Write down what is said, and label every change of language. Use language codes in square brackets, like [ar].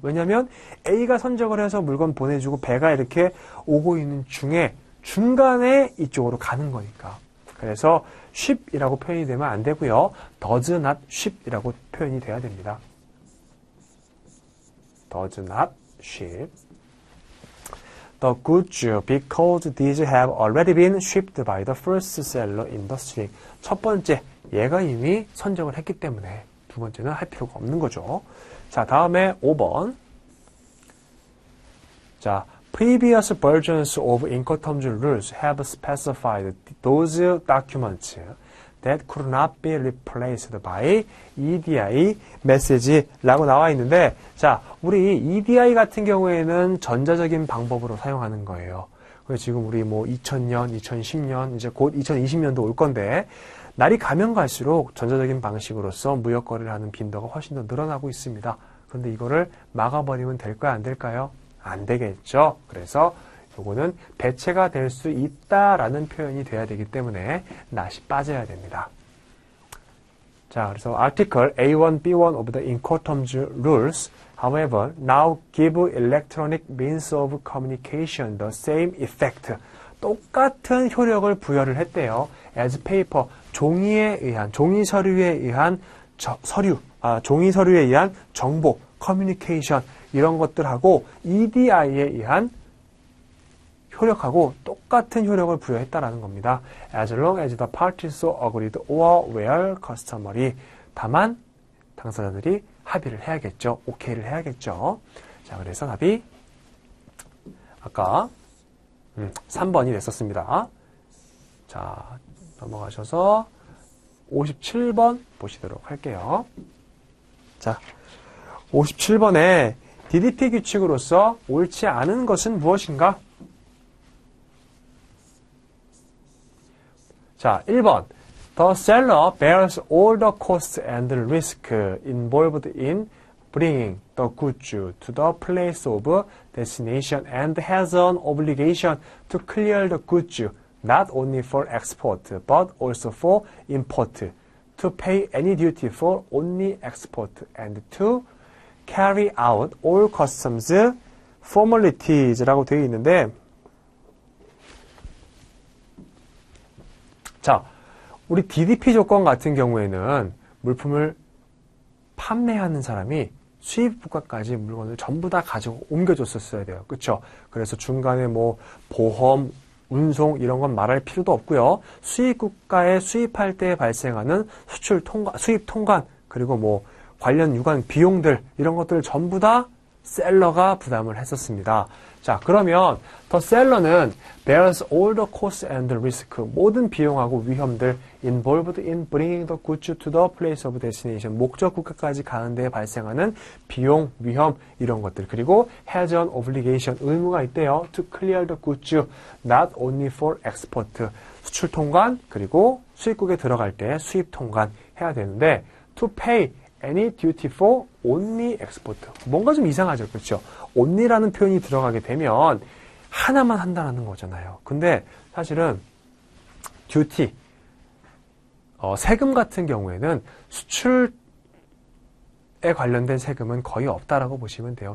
[ko] 왜냐하면 A가 선적을 해서 물건 보내주고 배가 이렇게 오고 있는 중에 중간에 이쪽으로 가는 거니까. 그래서 ship이라고 표현이 되면 안 되고요. [en] does not ship [ko] 이라고 표현이 돼야 됩니다. [en] does not ship. The goods because these have already been shipped by the first seller in the string. [ko] 첫 번째, 얘가 이미 선적을 했기 때문에 두 번째는 할 필요가 없는 거죠. 자, 다음에 5번. [en] 자, previous versions of Incoterms rules have specified those documents that could not be replaced by EDI message [ko] 라고 나와 있는데, 자, 우리 EDI 같은 경우에는 전자적인 방법으로 사용하는 거예요. 그래서 지금 우리 2000년, 2010년, 이제 곧 2020년도 올 건데, 날이 가면 갈수록 전자적인 방식으로서 무역 거래를 하는 빈도가 훨씬 더 늘어나고 있습니다. 그런데 이거를 막아버리면 될까요? 안 될까요? 안 되겠죠. 그래서 요거는 대체가 될 수 있다라는 표현이 돼야 되기 때문에 not이 빠져야 됩니다. 자, 그래서 [en] article A1, B1 of the Incoterms rules, however, now give electronic means of communication the same effect. [ko] 똑같은 효력을 부여를 했대요. [en] as paper, [ko] 종이에 의한, 종이 서류에 의한 종이 서류에 의한 정보, communication 이런 것들하고 EDI에 의한 효력하고 똑같은 효력을 부여했다라는 겁니다. [en] As long as the parties so agreed or were customary. [ko] 다만 당사자들이 합의를 해야겠죠. 오케이를 해야겠죠. 자, 그래서 답이 아까 3번이 됐었습니다. 자, 넘어가셔서 57번 보시도록 할게요. 자, 57번에 DDP 규칙으로서 옳지 않은 것은 무엇인가? 자, 1번. [en] The seller bears all the costs and risk involved in bringing the goods to the place of destination and has an obligation to clear the goods not only for export but also for import, to pay any duty for only export and to carry out all customs formalities [ko] 라고 되어 있는데, 자, 우리 DDP 조건 같은 경우에는 물품을 판매하는 사람이 수입 국가까지 물건을 전부 다 가지고 옮겨줬었어야 돼요. 그렇죠? 그래서 중간에 뭐 보험, 운송 이런 건 말할 필요도 없고요. 수입 국가에 수입할 때 발생하는 수출 통관, 수입 통관, 그리고 뭐 관련 유관 비용들 이런 것들을 전부 다 셀러가 부담을 했었습니다. 자, 그러면 더 셀러는 [en] bears all the costs and risk, [ko] 모든 비용하고 위험들 [en] involved in bringing the goods to the place of destination, [ko] 목적 국가까지 가는 데 발생하는 비용, 위험 이런 것들, 그리고 [en] has an obligation, [ko] 의무가 있대요. [en] to clear the goods not only for export, [ko] 수출 통관, 그리고 수입국에 들어갈 때 수입 통관 해야 되는데 [en] to pay any duty for only export. [ko] 뭔가 좀 이상하죠. 그렇죠? only라는 표현이 들어가게 되면 하나만 한다는 거잖아요. 근데 사실은 duty, 세금 같은 경우에는 수출에 관련된 세금은 거의 없다라고 보시면 돼요.